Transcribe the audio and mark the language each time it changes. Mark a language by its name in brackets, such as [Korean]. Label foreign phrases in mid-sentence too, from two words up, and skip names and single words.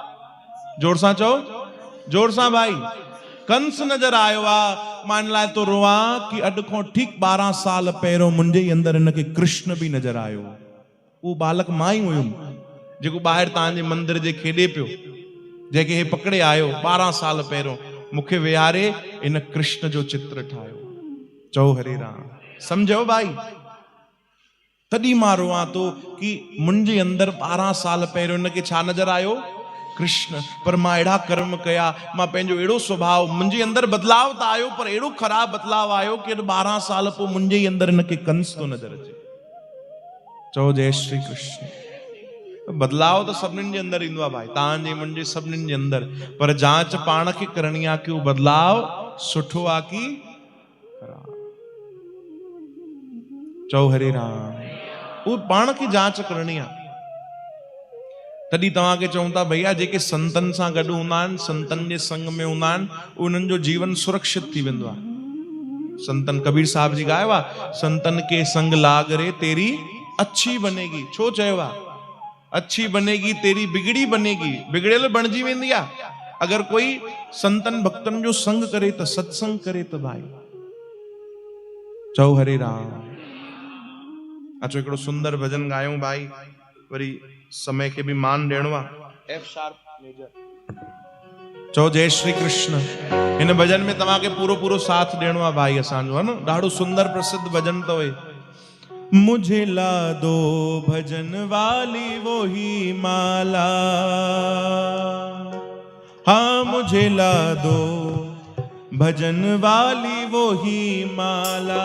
[Sindhi] जोर सां चओ, जोर सां भाई। कंस नज़र आयो आहे। मां इन लाइ तो रोवां कि अॼु खां ठीक 12 साल पहिरियों मुंहिंजे अंदरि हिनखे कृष्ण बि नज़र आयो। उहो बालक मां ई हुयुमि, जेको ॿाहिरि तव्हांजे मंदिर जे खेॾे पियो, जंहिंखे हे पकड़े आयो 12 साल पहिरियों। मुखे विहारे इन कृष्ण जो चित्र ठायो। चओ हरे राम। समझो भाई, तॾहिं मां रोआं थो कि मुंहिंजे अंदरि 12 साल पहिरियों इनखे छा नज़र आयो? कृष्ण। पर मां अहिड़ा कर्म कया, मां पंहिंजो अहिड़ो स्वभाव, मुंहिंजे अंदरि बदलाव त आयो पर अहिड़ो ख़राबु बदलाव आयो कि 12 साल पोइ मुंहिंजे ई अंदरि हिनखे कंस थो नज़र अचे। चओ जय श्री कृष्ण। बदलाव तो सभिनीनि जे अंदरि ईंदो आहे भाई, तव्हांजे मुंहिंजे सभिनीनि जे अंदरि, पर जांच पाण खे करणी आहे कि उहो बदलाव सुठो आहे कि ख़राबु। चओ हरे राम। उहो पाण खे जांच करणी आहे। तॾहिं तव्हांखे चऊं था भैया जेके संतनि सां गॾु हूंदा आहिनि, संतनि जे संग में हूंदा आहिनि, उन्हनि जो जीवन सुरक्षित थी वेंदो आहे। संतन कबीर साहब जी ॻायो आहे, [Hindi] संतन के संग लाग रे तेरी अच्छी बनेगी। [Sindhi] छो चयो आहे? [Hindi] अच्छी बनेगी तेरी बिगड़ी बनेगी। [Sindhi] बिगड़ियल बणिजी वेंदी आहे अगर कोई संतन भक्तन जो संग करे त, सत्संग करे त भाई। चओ हरे राम। अचो हिकिड़ो सुंदर भजन ॻायूं भाई, वरी समय के भी मान ॾियणो आहे। [English] F sharp major. [Sindhi] चओ जय श्री कृष्ण। हिन भजन में तव्हांखे पूरो पूरो साथ ॾियणो आहे भाई असांजो, है न। ॾाढो सुंदर प्रसिद्ध भजन अथव। [Hindi] मुझे ला दो भजन वाली वो ही माला, हाँ मुझे ला दो भजन वाली वो ही माला।